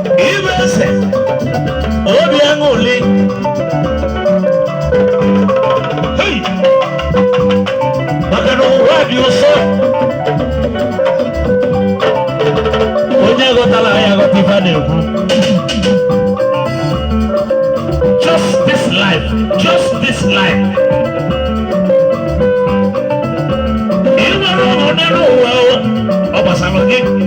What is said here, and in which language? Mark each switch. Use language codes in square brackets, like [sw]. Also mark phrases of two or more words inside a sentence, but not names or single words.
[ig] Ibe ese, obi aṅụrị. Hey! Maka na ụwa dị ụsọ. Onye ghọtara ya aghọta ife a na-ekwu. [en] Just this life, just this life. [ig] Ị nwere ụmụnne n'ụwa o, ọ gbasara gị.